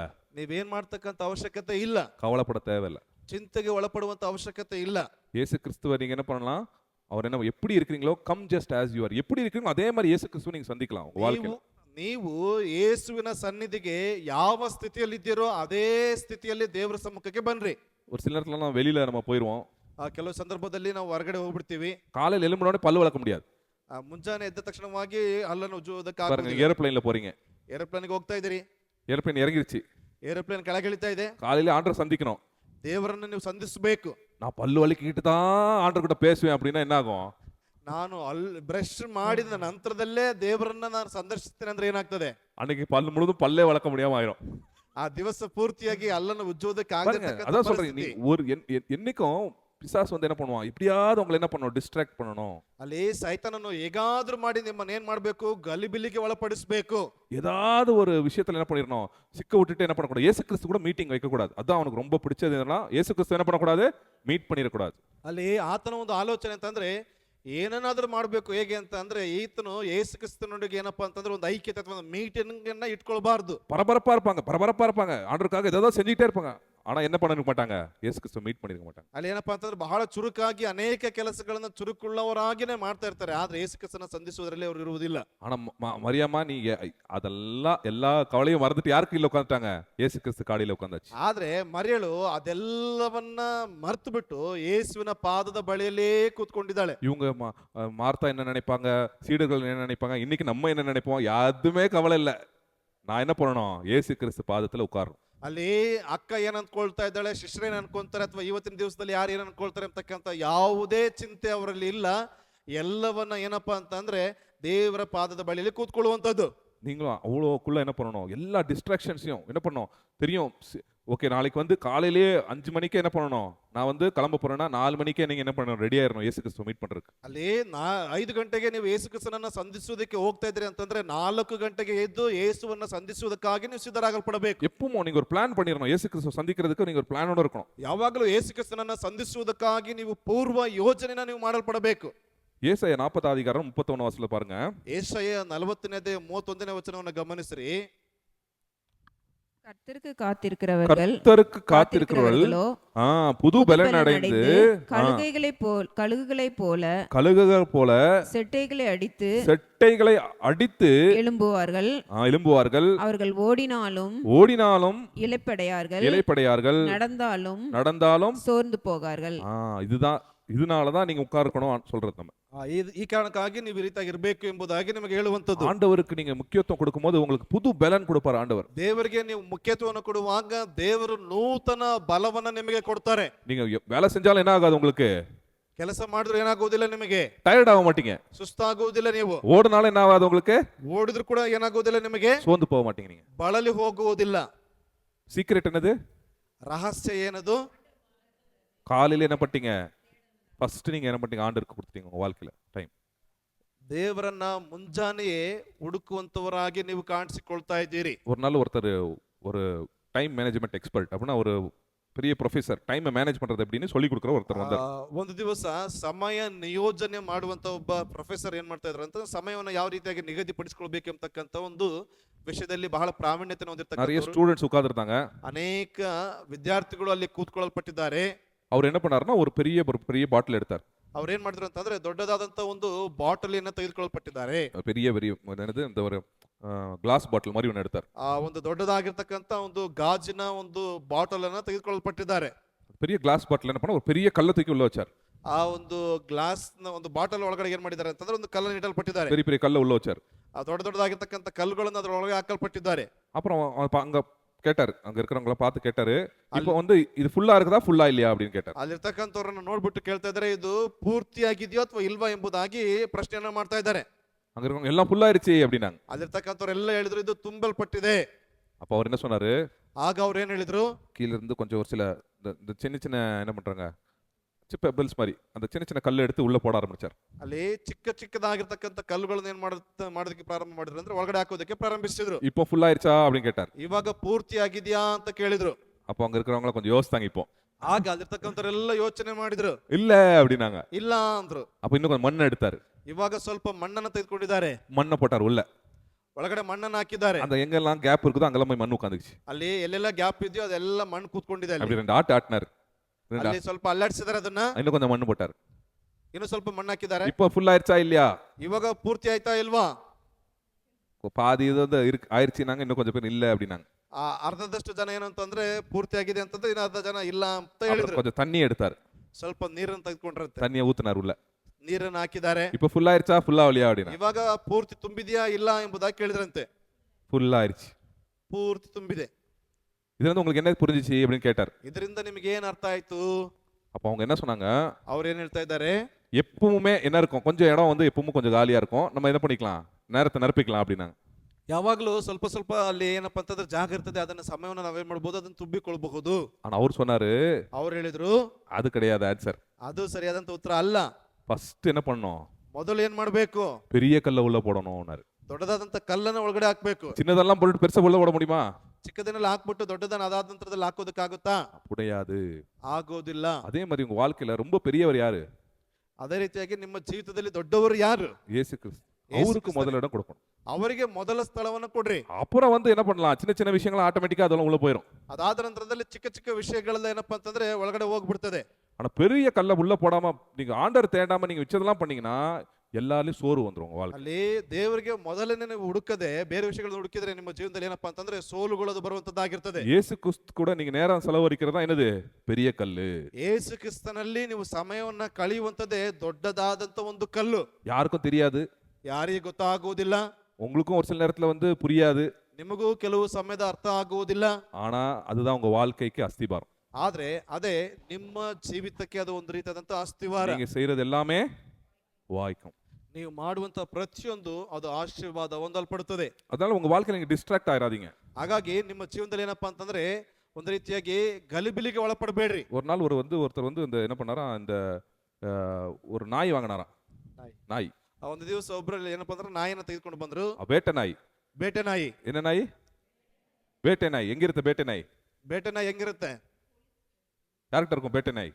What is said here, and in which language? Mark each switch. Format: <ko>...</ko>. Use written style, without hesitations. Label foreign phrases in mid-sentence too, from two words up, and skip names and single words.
<kn>ನೀವೇನ್ ಮಾಡ್ತಕ್ಕಂತ ಅವಶ್ಯಕತೆ ಇಲ್ಲ,</kn> <ta>கவலைப்பட தேவையில்ல,</ta> <kn>ಚಿಂತೆಗೆ ಒಳಪಡುವಂತ ಅವಶ್ಯಕತೆ ಇಲ್ಲ.</kn> <ta>இயேசு கிறிஸ்துவை நீங்க என்ன பண்ணலாம், அவர் என்ன எப்படி இருக்கிறீங்களோ</ta> <en>come just as you are,</en> <ta>எப்படி இருக்கீங்களோ அதே மாதிரி இயேசு கிறிஸ்துவை நீங்க சந்திக்கலாம் உங்க வாழ்க்கையில.</ta> <kn>ನೀವು ಯೇಸುವಿನ ಸನ್ನಿಧಿಗೆ ಯಾವ ಸ್ಥಿತಿಯಲ್ಲಿದ್ದೀರೋ ಅದೇ ಸ್ಥಿತಿಯಲ್ಲಿ ದೇವರ ಸಮ್ಮುಖಕ್ಕೆ ಬನ್ರಿ.</kn> <ta>ஒரு சில நேரத்துல வெளியில நம்ம போயிடுவோம்,</ta> <kn>ಕೆಲವು ಸಂದರ್ಭದಲ್ಲಿ ನಾವು ಹೊರಗಡೆ ಹೋಗ್ಬಿಡ್ತೀವಿ.</kn> <ta>காலையில் எழும்பினோடனே பல்லு வளர்க்க முடியாது.</ta> <kn>ಮುಂಜಾನೆ ಎದ್ದ ತಕ್ಷಣವಾಗಿ ಹಲ್ಲನ್ನು</kn> <ta>பாருங்க,</ta> <kn>ಉಜ್ಜುವುದಕ್ಕಾಗ</kn> <ta>ஏரோப்ளைன்ல போறீங்க,</ta> <kn>ಏರೋಪ್ಲೇನ್ಗೆ ಹೋಗ್ತಾ ಇದ್ದೀರಿ,</kn> <ta>ஏரோப்ளைன் இறங்கிருச்சு,</ta> <kn>ಏರೋಪ್ಲೇನ್ ಕೆಳಗಿಳಿತಾ ಇದೆ,</kn> <ta>காலையில ஆண்டரை சந்திக்கணும்.</ta> <kn>ದೇವರನ್ನು ನೀವು ಸಂಧಿಸಬೇಕು.</kn> <ta>நான் பல்லு வலிக்கிட்டு தான் ஆண்டர் கிட்ட பேசுவேன் அப்படின்னா என்ன ஆகும்,</ta> <kn>ನಾನು ಬ್ರಷ್ ಮಾಡಿದ ನಂತರದಲ್ಲೇ ದೇವರನ್ನ ನಾನು ಸಂದರ್ಶಿಸ್ತೇನೆ ಅಂದ್ರೆ ಏನಾಗ್ತದೆ,</kn> <ta>அன்னைக்கு பல்லு முழுதும் பல்லே வளர்க்க முடியாம ஆயிரும்.</ta> <kn>ಆ ದಿವಸ ಪೂರ್ತಿಯಾಗಿ ಹಲ್ಲನ್ನು ಉಜ್ಜುವುದಕ್ಕೆ</kn> <ta>பாருங்க, அதான் சொல்றேன், நீ ஒரு என்னைக்கும் பிசாசு வந்து என்ன பண்ணுவான், இப்படியாவது உங்களை என்ன பண்ணணும், டிஸ்ட்ராக்ட் பண்ணணும். ಅಲ್ಲಿ ಸೈತಾನನು ಹೇಗಾದ್ರೂ ಮಾಡಿ ನಿಮ್ಮನ್ನ ಏನ್ ಮಾಡ್ಬೇಕು, ಗಲಿಬಿಲಿಗೆ ಒಳಪಡಿಸಬೇಕು. ஏதாவது ஒரு விஷயத்துல என்ன பண்ணிடணும், சிக்க விட்டுட்டு என்ன பண்ணக்கூடாது, இயேசு கிறிஸ்து கூட மீட்டிங் வைக்கக்கூடாது. அதான் அவனுக்கு ரொம்ப பிடிச்சது என்னன்னா, இயேசு கிறிஸ்து என்ன பண்ணக்கூடாது, மீட் பண்ணிடக்கூடாது.</ta> <kn>ಅಲ್ಲಿ ಆತನ ಒಂದು ಆಲೋಚನೆ ಅಂತಂದ್ರೆ ಏನನ್ನಾದ್ರೂ ಮಾಡ್ಬೇಕು. ಹೇಗೆ ಅಂತ ಅಂದ್ರೆ ಈತನು ಯೇಸು ಕ್ರಿಸ್ತನೊಂದಿಗೆ ಏನಪ್ಪಾ ಅಂತಂದ್ರೆ ಒಂದು ಐಕ್ಯತೆ ಅಥವಾ ಮೀಟಿಂಗ್ ಅನ್ನ ಇಟ್ಕೊಳ್ಬಾರ್ದು.</kn> <ta>பரபரப்பா இருப்பாங்க, ஆண்டருக்காக ஏதாவது செஞ்சுட்டே இருப்பாங்க, ஆனா என்ன பண்ண மாட்டாங்க, இயேசு கிறிஸ்து மீட் பண்ணிருக்க மாட்டாங்க.</ta> <kn>ಅಲ್ಲಿ ಏನಪ್ಪಾ ಅಂತಂದ್ರೆ ಬಹಳ ಚುರುಕಾಗಿ ಅನೇಕ ಕೆಲಸಗಳನ್ನ ಚುರುಕುಳ್ಳವರಾಗಿನೇ ಮಾಡ್ತಾ ಇರ್ತಾರೆ, ಆದ್ರೆ ಯೇಸು ಕ್ರಿಸ್ತನ ಸಂಧಿಸುವುದರಲ್ಲಿ ಅವರು ಇರುವುದಿಲ್ಲ.</kn> <ta>ஆனா மரியாமா நீங்க அதெல்லாம் எல்லா கவலையும் மறந்துட்டு யாருக்கு இல்ல உட்காந்துட்டாங்க, இயேசு கிறிஸ்து காடியில உட்காந்தாச்சு.</ta> <kn>ಆದ್ರೆ ಮರಿಯಳು ಅದೆಲ್ಲವನ್ನ ಮರ್ತು ಬಿಟ್ಟು ಯೇಸುವಿನ ಪಾದದ ಬಳಿಯಲ್ಲೇ ಕೂತ್ಕೊಂಡಿದ್ದಾಳೆ.</kn> <ta>இவங்க மார்த்தா என்ன நினைப்பாங்க, சீடர்கள் என்ன நினைப்பாங்க, இன்னைக்கு நம்ம என்ன நினைப்போம், யாருமே கவலை இல்ல. நான் என்ன பண்ணணும், இயேசு கிறிஸ்து பாதத்துல உட்காரணும்.</ta> <kn>ಅಲ್ಲಿ ಅಕ್ಕ ಏನ್ ಅನ್ಕೊಳ್ತಾ ಇದ್ದಾಳೆ, ಶಿಷ್ಯರೇನ್ ಅನ್ಕೊಂತಾರೆ, ಅಥವಾ ಇವತ್ತಿನ ದಿವಸದಲ್ಲಿ ಯಾರು ಏನ್ ಅನ್ಕೊಳ್ತಾರೆ ಅಂತಕ್ಕಂಥ ಯಾವುದೇ ಚಿಂತೆ ಅವರಲ್ಲಿ ಇಲ್ಲ. ಎಲ್ಲವನ್ನ ಏನಪ್ಪಾ ಅಂತಂದ್ರೆ ದೇವರ ಪಾದದ ಬಳಿಯಲ್ಲಿ ಕೂತ್ಕೊಳ್ಳುವಂಥದ್ದು.</kn> <ta>நீங்களும் அவ்வளோக்குள்ள என்ன பண்ணணும், எல்லா டிஸ்ட்ராக்ஷன்ஸையும் என்ன பண்ணணும் தெரியும். ஓகே, நாளைக்கு வந்து காலையிலேயே 5 மணிக்கு என்ன பண்ணணும், நான் வந்து கிளம்ப போறேன்னா 4 மணிக்கே நீங்க என்ன பண்ணணும், ரெடி ஆயிரணும் இயேசு கிறிஸ்துவை மீட் பண்றதுக்கு.</ta> <kn>ಅಲ್ಲಿ 5 ಗಂಟೆಗೆ ನೀವು ಯೇಸು ಕ್ರಿಸ್ತನನ್ನ ಸಂಧಿಸುವುದಕ್ಕೆ ಹೋಗ್ತಾ ಇದ್ರಿ ಅಂತಂದ್ರೆ 4 ಗಂಟೆಗೆ ಎದ್ದು ಯೇಸುವನ್ನ ಸಂಧಿಸುವುದಕ್ಕಾಗಿ ನೀವು ಸಿದ್ಧರಾಗಲ್ಪಡಬೇಕು.</kn> <ta>எப்பவும் நீங்க ஒரு பிளான் பண்ணிடணும், இயேசு கிறிஸ்துவை சந்திக்கிறதுக்கு நீங்க ஒரு பிளானோட இருக்கணும்.</ta> <kn>ಯಾವಾಗಲೂ ಯೇಸು ಕ್ರಿಸ್ತನನ್ನ ಸಂಧಿಸುವುದಕ್ಕಾಗಿ ನೀವು ಪೂರ್ವ ಯೋಜನೆನ ನೀವು ಮಾಡಲ್ಪಡಬೇಕು.</kn> <ta>ஏசாயா 40 அதிகாரம் 31 வசனத்துல பாருங்க.</ta> <kn>ಏಷಯ 40ನೇ 31ನೇ ವಚನವನ್ನು ಗಮನಿಸ್ರಿ.</kn> <ta>கர்த்தருக்கு காத்திருக்கிறவர்கள் கர்த்தருக்கு காத்திருக்கிறவர்களோ புது பலன் அடைந்து கழுகுகளைப் போல செட்டைகளை அடித்து எழும்புவார்கள். அவர்கள் ஓடினாலும் இளைப்படையார்கள், நடந்தாலும் சோர்ந்து போகார்கள். இதனாலதான் நீங்க உட்கார்க்கணும் சொல்றது. நம்ம</ta> <kn>ಈ ಕಾರಣಕ್ಕಾಗಿ ನೀವು ಈ ರೀತಿಯಾಗಿ ಇರಬೇಕು ಎಂಬುದಾಗಿ ನಿಮಗೆ ಹೇಳುವಂತದ್ದು.</kn> <ta>ஆண்டவருக்கு நீங்க முக்கியத்துவம் கொடுக்கும்போது உங்களுக்கு புது பலன் கொடுப்பார் ஆண்டவர்.</ta> <kn>ದೇವರಿಗೆ ನೀವು ಮುಖ್ಯತ್ವವನ್ನು ಕೊಡುವಾಗ ದೇವರು ನೂತನ ಬಲವನ್ನ ನಿಮಗೆ ಕೊಡ್ತಾರೆ.</kn> <ta>நீங்க வேலை செஞ்சாலும் என்ன ஆகாது, உங்களுக்கு</ta> <kn>ಕೆಲಸ ಮಾಡಿದ್ರೆ ಏನಾಗೋದಿಲ್ಲ, ನಿಮಗೆ</kn> <ta>டயர்ட் ஆக மாட்டீங்க,</ta> <kn>ಸುಸ್ತಾಗೋದಿಲ್ಲ. ನೀವು</kn> <ta>ಓಡಿனாலும் என்ன ஆகாது, உங்களுக்கு</ta> <kn>ಓಡಿದ್ರು ಕೂಡ ಏನಾಗೋದಿಲ್ಲ, ನಿಮಗೆ</kn> <ta>ಸೋಂದು போக மாட்டீங்க, நீங்க</ta> <kn>ಬಳಲಿ ಹೋಗುವುದಿಲ್ಲ.</kn> <ta>சீக்ரெட் என்னது,</ta> <kn>ರಹಸ್ಯ ಏನದು,</kn> <ta>காலையில என்ன பட்டீங்க, ஃபர்ஸ்ட் நீங்க என்ன பண்ணீங்க, ஆண்டருக்கு கொடுத்தீங்க உங்க வாழ்க்கையில டைம்.</ta> <kn>ದೇವರನ್ನ ಮುಂಜಾನೆಯೇ ಹುಡುಕುವಂತವರಾಗಿ ನೀವು ಕಾಣಿಸಿಕೊಳ್ತಾ ಇದ್ದೀರಿ.</kn> <ta>ஒரு நாள் ஒருத்தர் ஒரு</ta> <en>time management expert</en> <ta>அப்படின்னா ஒரு பெரிய ப்ரொஃபசர்</ta> <en>time manage</en> <ta>பண்றது அப்படின்னு சொல்லி கொடுக்குற ஒருத்தர் வந்தார்.</ta> <kn>ಒಂದು ದಿವಸ ಸಮಯ ನಿಯೋಜನೆ ಮಾಡುವಂತ ಒಬ್ಬ ಪ್ರೊಫೆಸರ್ ಏನ್ ಮಾಡ್ತಾ ಇದ್ರು ಅಂತ, ಸಮಯವನ್ನು ಯಾವ ರೀತಿಯಾಗಿ ನಿಗದಿಪಡಿಸಿಕೊಳ್ಬೇಕು ಎಂಬತಕ್ಕಂತ ಒಂದು ವಿಷಯದಲ್ಲಿ ಬಹಳ ಪ್ರಾವೀಣ್ಯತೆ ಹೊಂದಿರತಕ್ಕಂತ</kn> <ta>நிறைய ஸ்டூடெண்ட்ஸ் உட்கார்ந்திருந்தாங்க.</ta> <kn>ಅನೇಕ ವಿದ್ಯಾರ್ಥಿಗಳು ಅಲ್ಲಿ ಕೂತ್ಕೊಳ್ಳಲ್ಪಟ್ಟಿದ್ದಾರೆ.</kn> <ta>அவர் என்ன பண்ணாருன்னா ஒரு பெரிய பாட்டில் எடுத்தார்.</ta> <kn>ಅವ್ರು ಏನ್ ಮಾಡಿದ್ರು ಅಂತಂದ್ರೆ ದೊಡ್ಡದಾದಂತ ಒಂದು ಬಾಟಲಿಯನ್ನ ತೆಗೆದುಕೊಳ್ಳಲ್ಪಟ್ಟಿದ್ದಾರೆ.</kn> <ta>பெரிய என்னது இந்த ஒரு</ta> <en>glass bottle</en> <ta>மாதிரி ஒன்று எடுத்தார்.</ta> <kn>ಆ ಒಂದು ದೊಡ್ಡದಾಗಿರ್ತಕ್ಕಂತ ಒಂದು ಗಾಜಿನ ಒಂದು ಬಾಟಲ್ ಅನ್ನ ತೆಗೆದುಕೊಳ್ಳಲ್ಪಟ್ಟಿದ್ದಾರೆ.</kn> <ta>பெரிய</ta> <en>glass bottle</en> <ta>என்ன பண்ண, ஒரு பெரிய ಕಲ್ಲು தூக்கி உள்ள வச்சார்.</ta> <kn>ಆ ಒಂದು ಗ್ಲಾಸ್ ನ ಒಂದು ಬಾಟಲ್ ಒಳಗಡೆ ಏನ್ ಮಾಡಿದ್ದಾರೆ ಅಂತಂದ್ರೆ ಒಂದು ಕಲ್ಲನ್ನು ಇಡಲ್ಪಟ್ಟಿದ್ದಾರೆ.</kn> <ta>பெரிய ಕಲ್ಲು உள்ள வச்சார்.</ta> <kn>ಆ ದೊಡ್ಡದಾಗಿರ್ತಕ್ಕಂತ ಕಲ್ಲುಗಳನ್ನು ಅದರ ಒಳಗೆ ಹಾಕಲ್ಪಟ್ಟಿದ್ದಾರೆ.</kn> <ta>அப்புறம் அங்க கேட்டாரு, அங்க இருக்கிறவங்கள பார்த்து கேட்டாரு, இப்போ வந்து இது ஃபுல்லா இருக்குதா ஃபுல்லா இல்லையா அப்படின்னு கேட்டார்.</ta> <kn>ಅಲ್ಲಿರ್ತಕ್ಕಂಥವ್ರನ್ನ ನೋಡ್ಬಿಟ್ಟು ಕೇಳ್ತಾ ಇದ್ದಾರೆ, ಇದು ಪೂರ್ತಿಯಾಗಿದೆಯೋ ಅಥವಾ ಇಲ್ವಾ ಎಂಬುದಾಗಿ ಪ್ರಶ್ನೆಯನ್ನ ಮಾಡ್ತಾ ಇದ್ದಾರೆ.</kn> <ta>அங்க இருக்கவங்க எல்லாம் ஃபுல்லா ஆயிருச்சு அப்படினாங்க.</ta> <kn>ಅಲ್ಲಿರ್ತಕ್ಕಂಥವ್ರೆಲ್ಲ ಹೇಳಿದ್ರು ಇದು ತುಂಬಲ್ಪಟ್ಟಿದೆ.</kn> <ta>அப்ப அவர் என்ன சொன்னாரு,</ta> <kn>ಆಗ ಅವ್ರು ಏನ್ ಹೇಳಿದ್ರು,</kn> <ta>கீழ இருந்து கொஞ்சம் ஒரு சில இந்த சின்ன என்ன பண்றாங்க, பெபிள்ஸ் மாதிரி அந்த சின்ன சின்ன கல் எடுத்து உள்ள போட ஆரம்பிச்சார்.</ta> <kn>ಅಲ್ಲಿ ಚಿಕ್ಕ ಚಿಕ್ಕದಾಗಿರ್ತಕ್ಕಂಥ ಕಲ್ಲುಗಳನ್ನ ಏನ್ ಮಾಡೋದಕ್ಕೆ ಪ್ರಾರಂಭ ಮಾಡಿದ್ರು ಅಂದ್ರೆ ಒಳಗಡೆ ಹಾಕೋದಕ್ಕೆ ಪ್ರಾರಂಭಿಸಿದ್ರು.</kn> <ta>இப்போ ஃபுல் ಆಯ್ತಾ அப்படின்னு கேட்டார்.</ta> <kn>ಇವಾಗ ಪೂರ್ತಿ ಆಗಿದ್ಯಾ ಅಂತ ಕೇಳಿದ್ರು.</kn> <ta>அப்போ அங்க இருக்கிறவங்க கொஞ்சம் யோசித்தாங்க. இப்போ</ta> <kn>ಆಗ ಅಲ್ಲಿರ್ತಕ್ಕಂಥವರೆಲ್ಲ ಯೋಚನೆ ಮಾಡಿದ್ರು.</kn> <ta>இல்ல அப்படின்னாங்க.</ta> <kn>ಇಲ್ಲ ಅಂದ್ರು.</kn> <ta>அப்ப இன்னும் கொஞ்சம் மண் எடுத்தாரு.</ta> <kn>ಇವಾಗ ಸ್ವಲ್ಪ ಮಣ್ಣನ್ನ ತೆಗೆದುಕೊಂಡಿದ್ದಾರೆ.</kn> <ta>மண்ணை போட்டார் உள்ள.</ta> <kn>ಒಳಗಡೆ ಮಣ್ಣನ್ನ ಹಾಕಿದ್ದಾರೆ.</kn> <ta>அந்த எங்கெல்லாம் கேப் இருக்குதோ அங்கெல்லாம் போய் மண் உட்காந்துச்சு.</ta> <kn>ಅಲ್ಲಿ ಎಲ್ಲೆಲ್ಲ ಗ್ಯಾಪ್ ಇದೆಯೋ ಅದೆಲ್ಲ ಮಣ್ಣು ಕೂತ್ಕೊಂಡಿದೆ ಅಲ್ಲಿ.</kn> <ta>அப்படி ரெண்டு ஆட்டு ஆட்டினார்.</ta> <kn>ಅಲ್ಲಿ ಸ್ವಲ್ಪ ಅಲ್ಲಾಡಿಸಿದಾರೆ ಅದನ್ನ.</kn> <ta>இன்னும் கொஞ்சம் மண் போட்டார்.</ta> <kn>ಇನ್ನು ಸ್ವಲ್ಪ ಮಣ್ಣು ಹಾಕಿದ್ದಾರೆ.</kn> <ta>இப்போ ஃபுல் ஆயிடுச்சா இல்லையா?</ta> <kn>ಇವಾಗ ಪೂರ್ತಿ ಆಯ್ತಾ ಇಲ್ವಾ?</kn> <ta>பாதி இது வந்து ஆயிடுச்சுனாங்க. இன்னும் கொஞ்சம் பேர் இல்ல அப்படின்னாங்க.</ta> <kn>ಅರ್ಧದಷ್ಟು ಜನ ಏನಂತಂದ್ರೆ ಪೂರ್ತಿ ಆಗಿದೆ ಅಂತಂದ್ರೆ ಇನ್ನು ಅರ್ಧ ಜನ ಇಲ್ಲ ಅಂತ ಹೇಳಿದ್ರು.</kn> <ta>கொஞ்சம் தண்ணி எடுத்தார்.</ta> <kn>ಸ್ವಲ್ಪ ನೀರನ್ನು ತೆಗೆದುಕೊಂಡ್ರಂತೆ.</kn> <ta>தண்ணியை ஊத்துனார் உள்ள.</ta> <kn>ನೀರನ್ನು ಹಾಕಿದ್ದಾರೆ.</kn> <ta>இப்போ ஃபுல் ஆயிடுச்சா ஃபுல் ஆகலையா அப்படின்னா?</ta> <kn>ಇವಾಗ ಪೂರ್ತಿ ತುಂಬಿದೆಯಾ ಇಲ್ಲ ಎಂಬುದಾಗಿ ಕೇಳಿದ್ರಂತೆ.</kn> <ta>ஃபுல் ஆயிடுச்சு.</ta> <kn>ಪೂರ್ತಿ ತುಂಬಿದೆ.</kn> <ta>இதுல இருந்து உங்களுக்கு என்ன புரிஞ்சிச்சு அப்படின்னு கேட்டார்.</ta> <kn>ಇದರಿಂದ ನಿಮಗೆ ಏನ್ ಅರ್ಥ ಆಯ್ತು?</kn> <ta>அப்ப அவங்க என்ன சொன்னாங்க?</ta> <kn>ಅವ್ರು ಏನ್ ಹೇಳ್ತಾ ಇದ್ದಾರೆ?</kn> <ta>எப்பவுமே என்ன இருக்கும், கொஞ்சம் இடம் வந்து எப்பவும் கொஞ்சம் காலியா இருக்கும், நம்ம என்ன பண்ணிக்கலாம், நேரத்தை நிரப்பிக்கலாம் அப்படின்னாங்க.</ta> <kn>ಯಾವಾಗ್ಲೂ ಸ್ವಲ್ಪ ಸ್ವಲ್ಪ ಅಲ್ಲಿ ಏನಪ್ಪಾ ಅಂತಂದ್ರೆ ಜಾಗ ಇರ್ತದೆ, ಅದನ್ನ ಸಮಯವನ್ನು ನಾವೇನ್ ಮಾಡ್ಬೋದು, ಅದನ್ನ ತುಂಬಿಕೊಳ್ಬಹುದು.</kn> <ta>ஆனா அவர் சொன்னாரு,</ta> <kn>ಅವ್ರು ಹೇಳಿದ್ರು</kn> <ta>அது கிடையாது ஆன்சர்.</ta> <kn>ಅದು ಸರಿಯಾದಂತ ಉತ್ತರ ಅಲ್ಲ.</kn> <ta>ஃபர்ஸ்ட் என்ன பண்ணணும்,</ta> <kn>ಮೊದಲು ಏನ್ ಮಾಡ್ಬೇಕು,</kn> <ta>பெரிய கல்ல உள்ள போடணும்னாரு.</ta> <kn>ದೊಡ್ಡದಾದಂತ ಕಲ್ಲನ್ನ ಒಳಗಡೆ ಹಾಕ್ಬೇಕು.</kn> <ta>சின்னதெல்லாம் போட்டு பெருசா உள்ள போட முடியுமா?</ta> <kn>ಚಿಕ್ಕದನ್ನೆಲ್ಲ ಹಾಕ್ಬಿಟ್ಟು ದೊಡ್ಡದನ್ನ ಅದಾದ ನಂತರದಲ್ಲಿ ಹಾಕೋದಕ್ಕಾಗುತ್ತಾ?</kn> <ta>முடியாது.</ta> <kn>ಆಗೋದಿಲ್ಲ.</kn> <ta>அதே மாதிரி உங்க வாழ்க்கையில ரொம்ப பெரியவர் யாரு?</ta> <kn>ಅದೇ ರೀತಿಯಾಗಿ ನಿಮ್ಮ ಜೀವಿತದಲ್ಲಿ ದೊಡ್ಡವರು ಯಾರು?</kn> <ta>இயேசு கிறிஸ்து. அவருக்கு முதலிடம் கொடுக்கணும்.</ta> <kn>ಅವರಿಗೆ ಮೊದಲ ಸ್ಥಳವನ್ನು ಕೊಡ್ರಿ.</kn> <ta>அப்புறம் வந்து என்ன பண்ணலாம், சின்ன சின்ன விஷயங்கள் ஆட்டோமேட்டிக்கா அதெல்லாம் உள்ள போயிடும்.</ta> <kn>ಅದಾದ ನಂತರದಲ್ಲಿ ಚಿಕ್ಕ ಚಿಕ್ಕ ವಿಷಯಗಳೆಲ್ಲ ಏನಪ್ಪಾ ಅಂತಂದ್ರೆ ಒಳಗಡೆ ಹೋಗ್ಬಿಡ್ತದೆ.</kn> <ta>ஆனா பெரிய கல்ல உள்ள போடாம நீங்க ஆண்டவர் தேடாம நீங்க வச்சதெல்லாம் பண்ணீங்கன்னா எல்லாரும் சோறு வந்துரும் உங்க வாழ்க்கை.</ta> <kn>ಅಲ್ಲಿ ದೇವರಿಗೆ ಮೊದಲನೇ ನೀವು ಹುಡುಕದೆ ಬೇರೆ ವಿಷಯಗಳನ್ನು ಹುಡುಕಿದ್ರೆ ನಿಮ್ಮ ಜೀವನದಲ್ಲಿ ಏನಪ್ಪಾ ಅಂತಂದ್ರೆ ಸೋಲುಗಳು ಬರುವಂತದ್ದಾಗಿರ್ತದೆ.</kn> <ta>இயேசு கிறிஸ்து கூட நீங்க நேரம் செலவழிக்கிறதா என்னது, பெரிய கல்லு.</ta> <kn>ಯೇಸು ಕ್ರಿಸ್ತನಲ್ಲಿ ನೀವು ಸಮಯವನ್ನ ಕಳೆಯುವಂತದ್ದೇ ದೊಡ್ಡದಾದಂತ ಒಂದು ಕಲ್ಲು.</kn> <ta>யாருக்கும் தெரியாது,</ta> <kn>ಯಾರಿಗೆ ಗೊತ್ತಾಗುವುದಿಲ್ಲ,</kn> <ta>உங்களுக்கும் ஒரு சில நேரத்துல வந்து புரியாது,</ta> <kn>ನಿಮಗೂ ಕೆಲವು ಸಮಯದ ಅರ್ಥ ಆಗುವುದಿಲ್ಲ.</kn> <ta>ஆனா அதுதான் உங்க வாழ்க்கைக்கு அஸ்திபாரம்.</ta> <kn>ಆದ್ರೆ ಅದೇ ನಿಮ್ಮ ಜೀವಿತಕ್ಕೆ ಅದು ಒಂದು ರೀತಿಯಾದಂತ ಅಸ್ತಿವಾರ.</kn> <ta>நீங்க செய்யறது எல்லாமே வாய்க்கும்.</ta> <kn>ನೀವು ಮಾಡುವಂತ ಪ್ರತಿಯೊಂದು ಅದು ಆಶೀರ್ವಾದ ಹೊಂದಲ್ಪಡುತ್ತದೆ.</kn> <ta>அதனால உங்க வாழ்க்கையில நீங்க டிஸ்ட்ராக்ட் ஆயிராதீங்க.</ta> <kn>ಹಾಗಾಗಿ ನಿಮ್ಮ ಜೀವನದಲ್ಲಿ ಏನಪ್ಪಾ ಅಂತಂದ್ರೆ ಒಂದು ರೀತಿಯಾಗಿ ಗಲಿಬಿಲಿಗೆ ಒಳಪಡಬೇಡ್ರಿ.</kn> <ta>ஒரு நாள் ஒருத்தர் வந்து இந்த என்ன பண்ணாரா, இந்த ஒரு நாய் வாங்கினாராம். நாய்</ta> <kn>ಒಂದು ದಿವಸ ಒಬ್ಬರಲ್ಲಿ ಏನಪ್ಪಾ ಅಂದ್ರೆ ನಾಯಿನ ತೆಗೆದುಕೊಂಡು ಬಂದ್ರು.</kn> <ta>வேட்டை நாய்.</ta> <kn>ಬೇಟೆ ನಾಯಿ.</kn> <ta>என்ன நாய்? வேட்டை நாய். எங்க இருந்த ಬೇಟೆ நாய்?</ta> <kn>ಬೇಟೆ ನಾಯಿ ಹೆಂಗಿರುತ್ತೆ?</kn> <ta>யார்கிட்ட இருக்கும் ಬೇಟೆ நாய்?</ta>